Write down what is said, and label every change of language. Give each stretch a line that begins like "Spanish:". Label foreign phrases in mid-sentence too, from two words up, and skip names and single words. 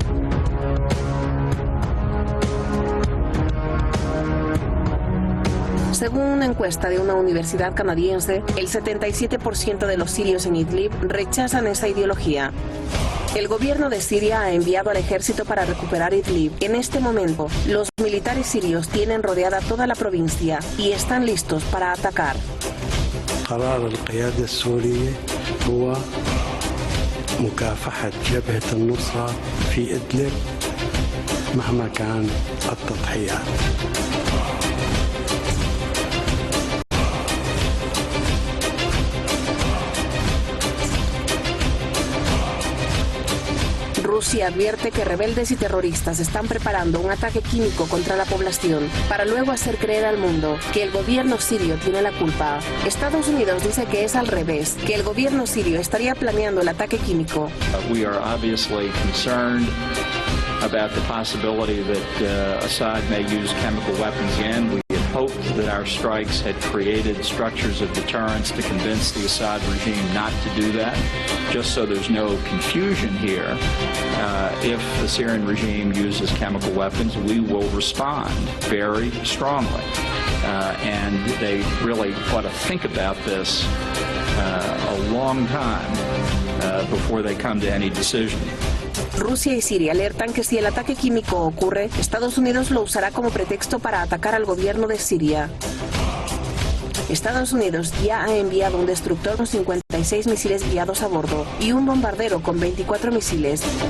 Spanish: Según una encuesta de una universidad canadiense, el 77% de los sirios en Idlib rechazan esa ideología. El gobierno de Siria ha enviado al ejército para recuperar Idlib. En este momento, los militares sirios tienen rodeada toda la provincia y están listos para atacar.
Arabic: قرار القيادة السورية هو مكافحة جبهة النصرة في إدلب مهما كان التضحيات.
Spanish: Rusia advierte que rebeldes y terroristas están preparando un ataque químico contra la población para luego hacer creer al mundo que el gobierno sirio tiene la culpa. Estados Unidos dice que es al revés, que el gobierno sirio estaría planeando el ataque químico.
English: We are obviously concerned about the possibility that Assad may use chemical weapons again. We had hoped that our strikes had created structures of deterrence to convince the Assad regime not to do that. Just so there's no confusion here, if the Syrian regime uses chemical weapons, we will respond very strongly. And they really ought to think about this a long time before they come to any decision.
Spanish: Rusia y Siria alertan que si el ataque químico ocurre, Estados Unidos lo usará como pretexto para atacar al gobierno de Siria. Estados Unidos ya ha enviado un destructor con 56 misiles guiados a bordo y un bombardero con 24 misiles.